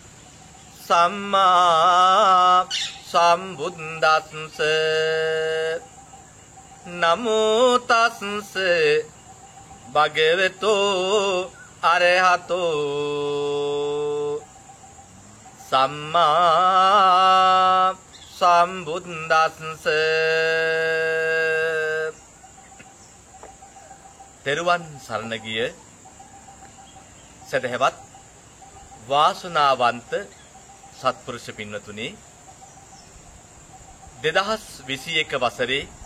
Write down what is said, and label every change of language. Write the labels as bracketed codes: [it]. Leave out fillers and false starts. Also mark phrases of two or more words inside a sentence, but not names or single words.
[pi] සම්මා සම්බුද්දස්ස නමෝ තස්ස භගවතු අරහතෝ සම්මා සම්බුද්දස්ස [si] තෙරුවන් සරණ ගිය සදහවත් වාසනාවන්ත සත්පුරුෂ පින්වතුනි 2021 වසරේ